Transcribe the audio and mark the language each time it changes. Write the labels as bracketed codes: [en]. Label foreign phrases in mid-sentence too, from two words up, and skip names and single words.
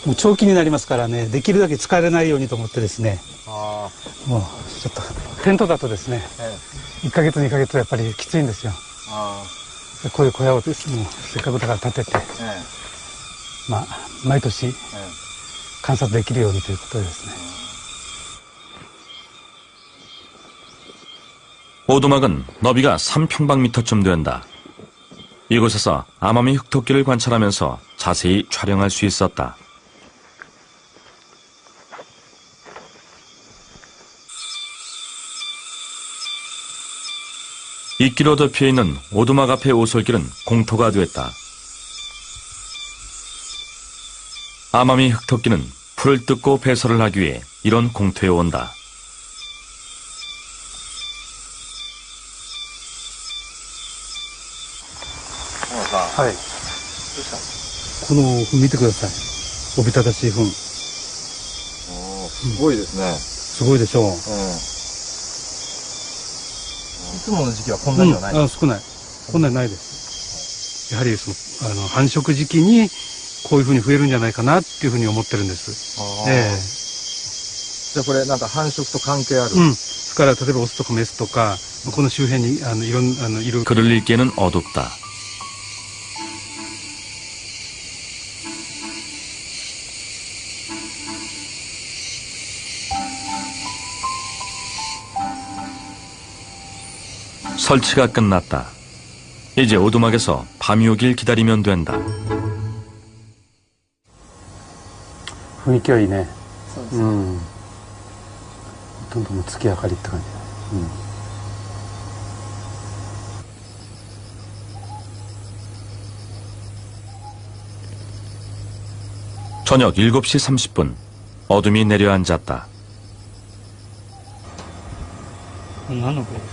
[ja] もう長期になりますからね、できるだけ疲れないようにと思ってですね、あもうちょっとテントだとですね、1ヶ月2ヶ月やっぱりきついんですよ。あこういう小屋をですもうせっかくだから建てて、まあ毎年観察できるようにということでですね。 [ko] 오두막은 너비가 3평방미터쯤 된다. 이곳에서 아마미 흑토끼를 관찰하면서 자세히 촬영할 수 있었다. 이끼로 덮여있는 오두막 앞의 오솔길은 공터가 됐다. 아마미 흑토끼는 풀을 뜯고 배설을 하기 위해 이런 공터에 온다. [ja] はい。この糞見てください。おびただしい糞。すごいですね。すごいでしょう。いつもの時期はこんなにはない。少ない。こんなにないです。やはり繁殖時期にこういうふうに増えるんじゃないかなっていうふうに思ってるんです。じゃあこれなんか繁殖と関係ある。ですから例えばオスとかメスとかこの周辺にいる。 [ko] 글을 읽기에는 어둡다. 설치가 끝났다. 이제 오두막에서 밤이 오길 기다리면 된다. [ja] 雰囲気はいいね。そうですね。どんどん月明かりって感じだ。 [ko] 저녁 7시 30분 어둠이 내려앉았다. [ja] 何の子？